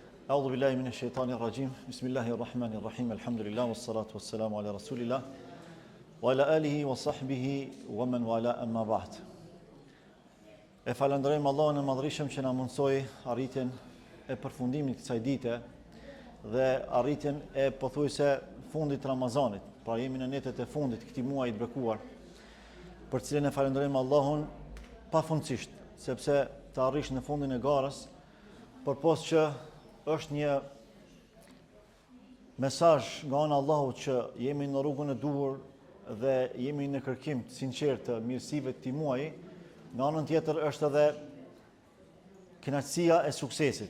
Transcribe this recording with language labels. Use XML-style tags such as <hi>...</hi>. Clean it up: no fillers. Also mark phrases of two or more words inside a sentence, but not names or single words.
<ar>أعوذ بالله من الشيطان الرجيم. بسم الله الرحمن الرحيم. الحمد لله والصلاة والسلام على رسول الله وعلى آله وصحبه ومن والاه أما بعد.</ar> <sq>E falenderojmë Allahun e Madhërisëm që na mundsoi arritjen e përfundimit të kësaj dite dhe arritjen e pothuajse fundit të Ramazanit. Pra jemi në netët e fundit këtij muaji të bekuar, për cilën e falenderojmë Allahun pafundësisht, sepse të arrish në fundin e garës, përpos që është një mesazh nga ana e Allahut që jemi në rrugën e duhur dhe jemi në kërkim të sinqertë të mirësive të këtij muaji, nga anën tjetër është edhe kënaqësia e suksesit.</sq>